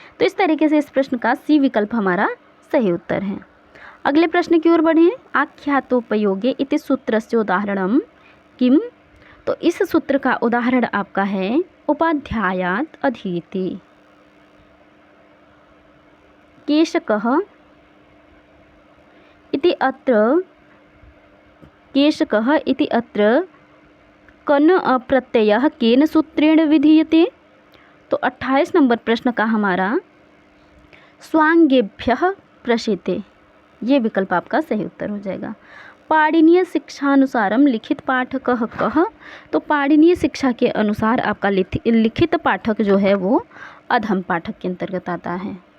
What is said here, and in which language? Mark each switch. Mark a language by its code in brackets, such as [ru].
[hi] तो इस तरीके से इस प्रश्न का सी विकल्प हमारा सही उत्तर है। अगले प्रश्न की ओर बढ़ें। [sa] आख्यातोपयोगे इति सूत्रस्य उदाहरणम किम। [hi] तो इस सूत्र का उदाहरण आपका है उपाध्यायात् अधीति। [sa] केशकः इति अत्र कन प्रत्ययः केन सूत्रेण विधीयते। [hi] तो 28 नंबर प्रश्न का हमारा स्वांगेभ्यः प्रशीते ये विकल्प आपका सही उत्तर हो जाएगा। [sa] पाणिनीय शिक्षानुसारम लिखित पाठकः कः। [hi] तो पाणिनीय शिक्षा के अनुसार आपका लिखित पाठक जो है वो अधम पाठक के अंतर्गत आता है।